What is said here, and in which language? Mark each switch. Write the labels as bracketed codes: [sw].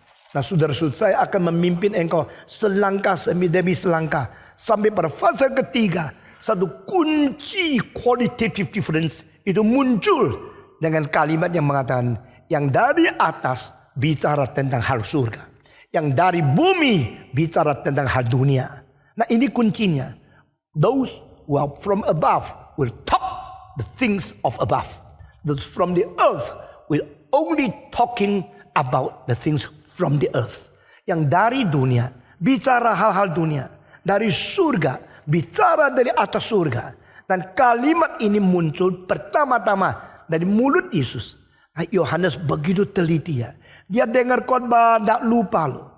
[id] Nah, saudara-saudara, saya akan memimpin engkau selangkah demi selangkah sampai pada fase ketiga. Satu kunci [en] qualitative difference [id] itu muncul dengan kalimat yang mengatakan yang dari atas bicara tentang hal surga, yang dari bumi bicara tentang hal dunia. Nah, ini kuncinya. [en] Those who are from above will talk the things of above. Those from the earth will only talking about the things from the earth. [id] Yang dari dunia bicara hal-hal dunia, dari surga bicara dari atas surga. Dan kalimat ini muncul pertama-tama dari mulut Yesus. Yohanes begitu teliti ya. Dia dengar khotbah, tak lupa loh.